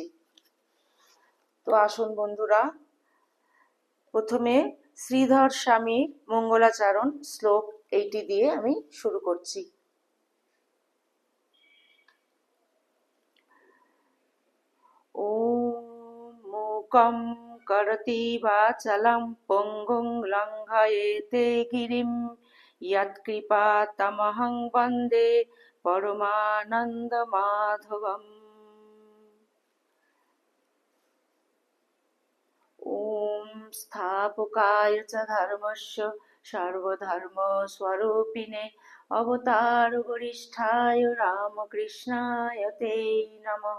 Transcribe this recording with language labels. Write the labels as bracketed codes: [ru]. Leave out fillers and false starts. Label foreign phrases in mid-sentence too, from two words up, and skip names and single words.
[bn] তো আসুন বন্ধুরা, প্রথমে শ্রীধর স্বামীর মঙ্গলাচরণ শ্লোক এইটি দিয়ে আমি শুরু করছি। [sa] ওম মূকং করতি বাচালং পঙ্গুং লঙ্ঘয়েতে গিরিম যৎকৃপাতমহং বন্দে পরমানন্দ মাধবম। ওম স্থাপকায় চ ধর্মস্য সর্বধর্মস্বরূপিণে অবতার বরিষ্ঠায় রামকৃষ্ণায় তে নমঃ।